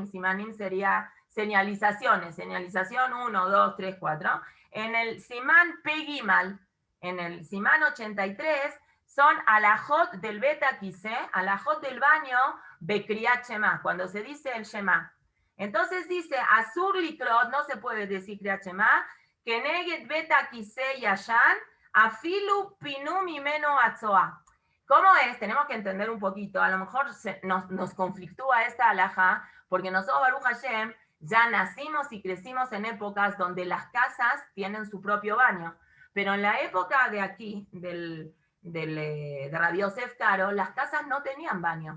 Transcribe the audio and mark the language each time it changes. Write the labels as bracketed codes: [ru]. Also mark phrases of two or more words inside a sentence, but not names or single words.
[es] Simanim sería señalizaciones, señalización 1, 2, 3, 4. En el simán Pegimal, en el simán 83, son alajot del beta quise, alajot del baño, [he] בקריאת שמע, [es] cuando se dice el shema. Entonces dice, [he] אסור לקרות, [es] no se puede decir [he] קריאת שמע, כנגד בית הכסא ישן אפילו פינו ממנו הצואה. [es] ¿Cómo es? Tenemos que entender un poquito. A lo mejor nos conflictúa esta alajá, porque nosotros, [he] ברוך השם, [es] ya nacimos y crecimos en épocas donde las casas tienen su propio baño. Pero en la época de aquí, de Rabbi Yosef Karo, las casas no tenían baño.